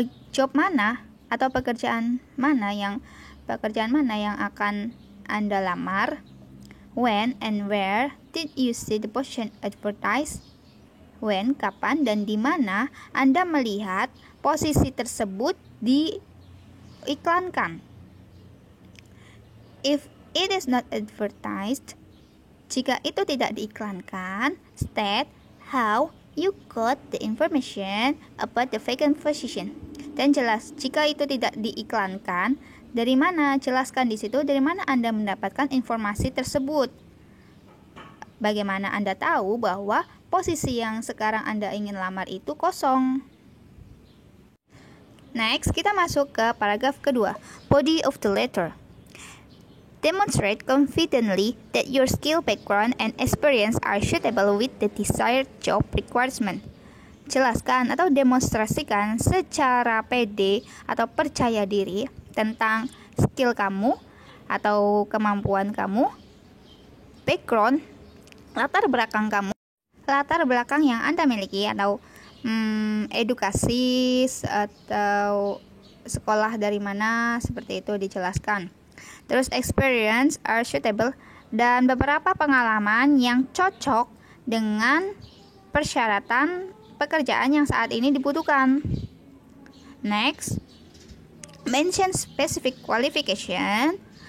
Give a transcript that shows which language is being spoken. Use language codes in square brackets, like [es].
[id] Job mana atau pekerjaan mana yang akan Anda lamar? [en] When and where did you see the position advertised? [id] When, kapan, dan di mana Anda melihat posisi tersebut diiklankan. [en] If it is not advertised, [id] jika itu tidak diiklankan, [en] state how you got the information about the vacant position. [id] Dan jelas, jika itu tidak diiklankan, dari mana? Jelaskan di situ dari mana Anda mendapatkan informasi tersebut. Bagaimana Anda tahu bahwa posisi yang sekarang Anda ingin lamar itu kosong? Next, kita masuk ke paragraf kedua, [en] body of the letter. Demonstrate confidently that your skill, background, and experience are suitable with the desired job requirement. [id] Jelaskan atau demonstrasikan secara pede atau percaya diri tentang skill kamu atau kemampuan kamu, background, latar belakang yang Anda miliki atau edukasi atau sekolah dari mana, seperti itu dijelaskan. Terus [en] experience are suitable, [id] dan beberapa pengalaman yang cocok dengan persyaratan pekerjaan yang saat ini dibutuhkan. [en] Next, mention specific qualification.